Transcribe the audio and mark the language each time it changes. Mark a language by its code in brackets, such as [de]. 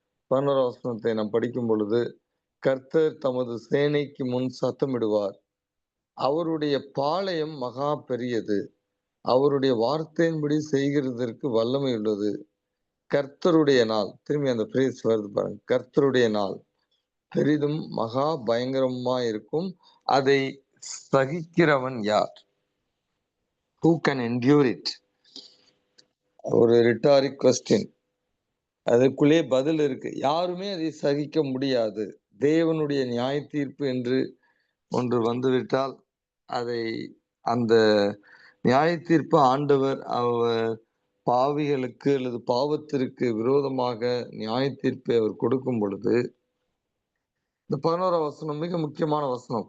[ta] 11ஆம் வசனத்தை நாம் படிக்கும் பொழுது, கர்த்தர் தமது சேனைக்கு முன் சத்தமிடுவார், அவருடைய பாளையம் மகா பெரியது, அவருடைய வார்த்தையின்படி செய்கிறதற்கு வல்லமை உள்ளது. கர்த்தருடைய நாள், திரும்பி அந்த பிரேஸ் வருது பாருங்க, கர்த்தருடைய நாள் பெரிதும் மகா பயங்கரமா இருக்கும், அதை சகிக்கிறவன் யார்? [en] Who can endure it? ஒரு rhetoric question. [ta] அதற்குள்ளே பதில் இருக்கு. யாருமே அதை சகிக்க முடியாது. தேவனுடைய நியாய தீர்ப்பு என்று ஒன்று வந்துவிட்டால், அதை அந்த நியாய தீர்ப்பு ஆண்டவர் அவர் பாவிகளுக்கு அல்லது பாவத்திற்கு விரோதமாக நியாய தீர்ப்பை அவர் கொடுக்கும் பொழுது, இந்த 11ஆம் வசனம் மிக முக்கியமான வசனம்.